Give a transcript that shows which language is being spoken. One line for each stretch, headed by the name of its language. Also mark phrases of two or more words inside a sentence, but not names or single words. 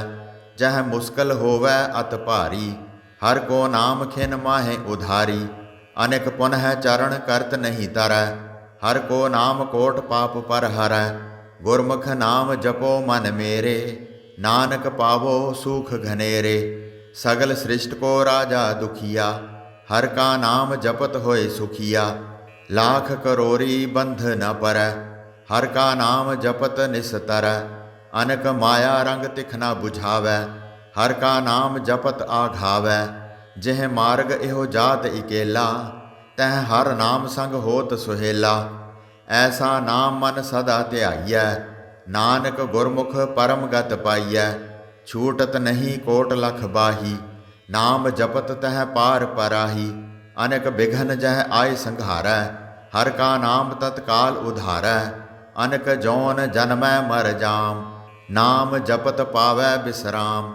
Punjabi: ਜਹ ਮੁਸਕਲ ਹੋਵੈ ਅਤ ਭਾਰੀ, ਹਰ ਕੋ ਨਾਮ ਖਿਨ ਮਾਹੇ ਉਧਾਰੀ। ਅਨਿਕ ਪੁਨਹ ਚਰਨ ਕਰਤ ਨਹੀਂ ਤਰੈ, ਹਰ ਕੋ ਨਾਮ ਕੋਟ ਪਾਪ ਪਰ ਹਰੈ। ਗੁਰਮੁਖ ਨਾਮ ਜਪੋ ਮਨ ਮੇਰੇ, ਨਾਨਕ ਪਾਵੋ ਸੂਖ ਘਨੇਰੇ। ਸਗਲ ਸ੍ਰਿਸ਼ਟ ਕੋ ਰਾਜਾ ਦੁਖੀਆ, ਹਰ ਕਾ ਨਾਮ ਜਪਤ ਹੋਏ ਸੁਖੀਆ। ਲਾਖ ਕਰੋਰੀ ਬੰਧ ਨ ਪਰੈ, ਹਰ ਕਾ ਨਾਮ ਜਪਤ ਨਿਸਤਰੈ। ਅਨਕ ਮਾਇਆ ਰੰਗ ਤਿਖ ਨ ਬੁਝਾਵੈ, ਹਰ ਕਾ ਨਾਮ ਜਪਤ ਆਘਾਵੈ। ਜਿਹ ਮਾਰਗ ਇਹੋ ਜਾਤ ਇਕੇਲਾ, ਤਹ ਹਰ ਨਾਮ ਸੰਗ ਹੋਤ ਸੁਹੇਲਾ। ਐਸਾ ਨਾਮ ਮਨ ਸਦਾ ਧਿਆਇਐ, ਨਾਨਕ ਗੁਰਮੁਖ ਪਰਮ ਗਤ ਪਾਇਐ। ਛੂਟਤ ਨਹੀਂ ਕੋਟ ਲਖ ਬਾਹੀ, ਨਾਮ ਜਪਤ ਤਹ ਪਾਰ ਪਰਾਹੀ। ਅਨੇਕ ਬਿਘਨ ਜਹ ਆਇ ਸੰਘਾਰੈ, ਹਰ ਕਾ ਨਾਮ ਤਤਕਾਲ ਉਧਾਰੈ। ਅਨੇਕ ਜੌਨ ਜਨਮੈ ਮਰ ਜਾਮ, ਨਾਮ ਜਪਤ ਪਾਵੈ ਵਿਸ਼ਰਾਮ।